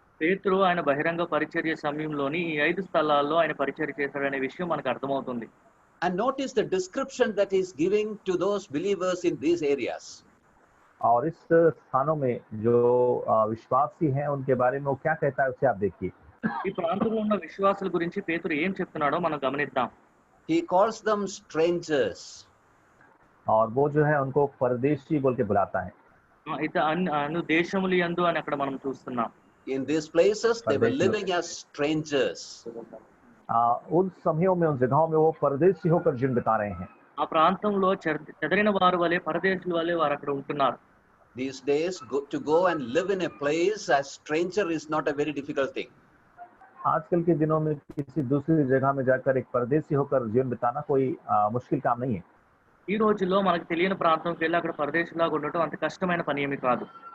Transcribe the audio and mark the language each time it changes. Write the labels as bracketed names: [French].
[Telugu] పేతురు ఆయన బహిరంగ పరిచర్య సమయంలోని ఈ 5 స్థలాల్లో ఆయన పరిచర్య చేశాడనే విషయం మనకు అర్థమవుతుంది. [English] And notice the description that he is giving to those believers in these areas. [Hindi] और इस स्थानों में जो विश्वासी हैं उनके बारे में वो क्या कहता है उसे आप देखिए. [Telugu] ఈ ప్రాంతంలో ఉన్న విశ్వాసుల గురించి పేతురు ఏం చెప్తున్నాడో మనం గమనిద్దాం. [English] He calls them strangers. [Hindi] और वो जो है उनको परदेशी बोल के बुलाता है. [Telugu] అయితే అను దేశములు యందు అని అక్కడ మనం చూస్తున్నాం. [English] In these places they were living as strangers. [Hindi] उन समयों में उन जगहों में वो परदेशी होकर जीवन बिता रहे हैं. [Telugu] ఆ ప్రాంతంలో చెదరిన వారు వలె పరదేశుల వలె వారు అక్కడ ఉంటున్నారు. [English] These days to go and live in a place as stranger is not a very difficult thing. [Hindi] आजकल के दिनों में किसी दूसरी जगह में जाकर एक परदेशी होकर जीवन बिताना कोई मुश्किल काम नहीं है. [Telugu] ఈ రోజుల్లో మనకు తెలియని ప్రాంతంకి వెళ్ళి అక్కడ పరదేశులాగా ఉండటం అంత కష్టమైన పని ఏమీ కాదు.